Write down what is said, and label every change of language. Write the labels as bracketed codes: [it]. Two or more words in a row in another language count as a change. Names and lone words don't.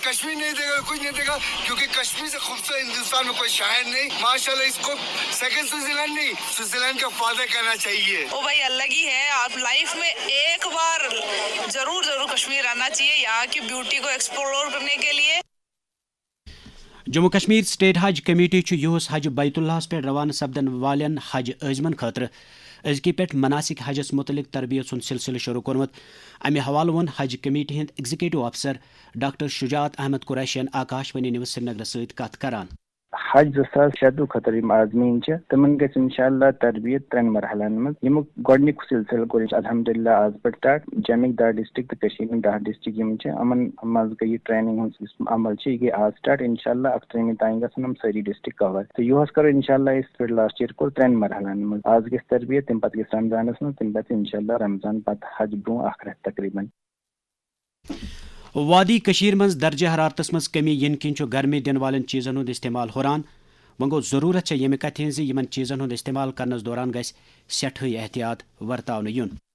[ur] کشمیر نہیں دے گا, کچھ نہیں دے گا, کیونکہ کشمیر سے خوبصورت ہندوستان میں کوئی شہر نہیں. ماشاءاللہ اس کو سیکنڈ سوئٹزرلینڈ نہیں, سوئٹزرلینڈ کا فادر کرنا چاہیے. وہ بھائی الگ ہی ہے. آپ لائف میں ایک بار ضرور کشمیر آنا چاہیے یہاں کی بیوٹی کو ایکسپلور کرنے کے لیے. [ks] جموں کشمیر سٹیٹ حج کمیٹی یہس حج بیت اللہ پہ روانہ سپدن والن حج عزمن خاطر ازکی پہ مناسک حجس متعلق تربیت سن سلسلہ شروع کورمت. امہ حوالہ ون حج کمیٹی ہند ایگزیکٹو افسر ڈاکٹر شجاعت احمد قریشین آکاش وانی نیوز سری نگر ست کت کران. حج 2006 خطر عازمین تمن گھس انشاءاللہ تربیت 3 مرحلن مز یم گۄڈنیُک سلسلہ کوٚر الحمدللہ آز پہ سٹارٹ. جمک 10 ڈسٹرک تو 10 ڈسٹرک امن مز گئی ٹریننگ ہند عمل یہ گئی آز سٹارٹ. انشاءاللہ 28 تین گھن ساری ڈسٹرک کور. تو یہ کرو انشاءاللہ اس [en] last year [ks] کوٚر 3 مرحلن مز. آز گژھِ تربیت, تم پتہ گژھِ رمضانس مز, تم پتہ انشاءاللہ رمضان پتہ حج برو 1 رٮ۪تھ تقریباً. وادی کشیر مز درجہ حرارتس مز کمی ین کن گرمی دن والن چیزن ہند استعمال ہران. وۄنۍ گوٚو ضروٗرت ییٚمہِ کتھِ ہٕنٛز یِمن چیٖزن ہُنٛد استعمال کرنس دوران گژھِ سٮ۪ٹھٕے احتیاط ورتاونہٕ یُن.